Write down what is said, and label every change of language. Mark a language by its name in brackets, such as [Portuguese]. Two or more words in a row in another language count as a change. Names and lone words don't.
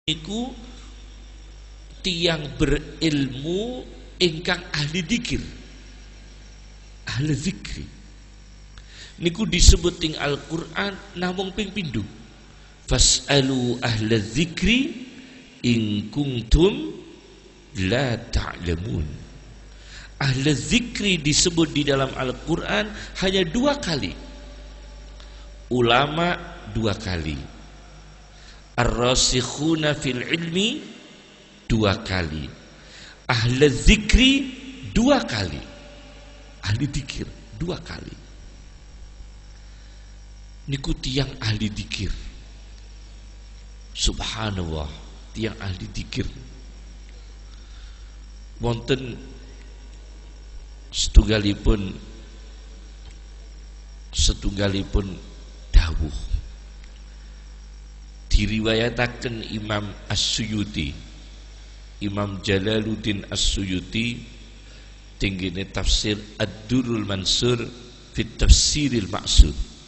[Javanese] Iku tiang berilmu ingkang ahli dzikir, ahli zikri. Niku disebut ing Al-Qur'an namung ping pindho. [Arabic] فاسألوا أهل الذكر إن كنتم لا تعلمون. [Indonesian] Ahli zikri disebut di dalam Al-Qur'an hanya 2 kali. Ulama 2 kali. [Arabic] الراسخون في العلم 2 kali. [Indonesian] Ahli zikri 2 kali. Ahli dzikir 2 kali. [Javanese] Niku tiang ahli dzikir. Subhanallah, tiang ahli dzikir. Wonten setunggalipun dawuh diriwayataken Imam As-Suyuti, Imam Jalaluddin As-Suyuti tinggine tafsir Ad-Durrul Mansur fit Tafsiril Ma'sur.